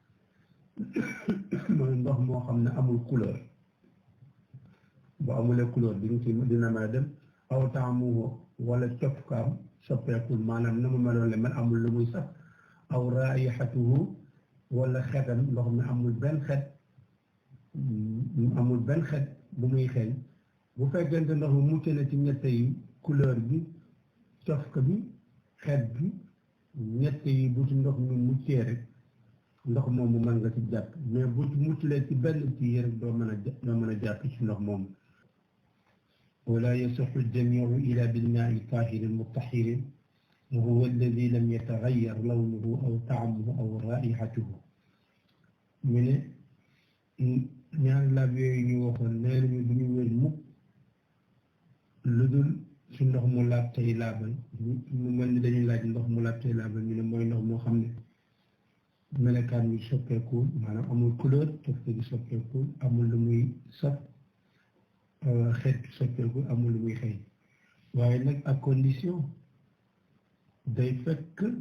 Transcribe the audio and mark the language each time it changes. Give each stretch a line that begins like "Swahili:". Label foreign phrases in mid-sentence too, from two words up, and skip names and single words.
Wolof: mooy ndox moo xam ne amul couleur bu amulee couleur dina mën a dem aw taamuhu wala copkaam soppeekul maanaam na mu meloon le mel amul lu muy sax aw raayixatuhu wala xetam ndox mi amul benn xet bu muy xeeñ bu fekkente ndox mi mucc na ci ñett yi couleur bi cofka bi xet bi ñett yi bu ci ndox mi muccee rek ndox moomu mën nga ci jàpp mais bu ci mucculee ci benn ci yi rek doo mën a jàpp ci ndox moomu
Arabic: ولا يصح الجميع إلا بالماء الطاهر المطهر وهو الذي لم يتغير لونه أو طعمه أو رائحته من
Wolof: ñaar laab yooyu ñu waxoon nee nañu du ñu wér mukk lu dul ci ndox mu laab tey laabal mu mel ni dañuy laaj ndox mu laab tey laabal ñu ne mooy ndox moo xam ne melekaan wi soppeeku maanaam amul couleur tofte gi soppeeku amul lu muy saf xeet soppeeku amul lu muy xëy waaye nag ak condition day fekk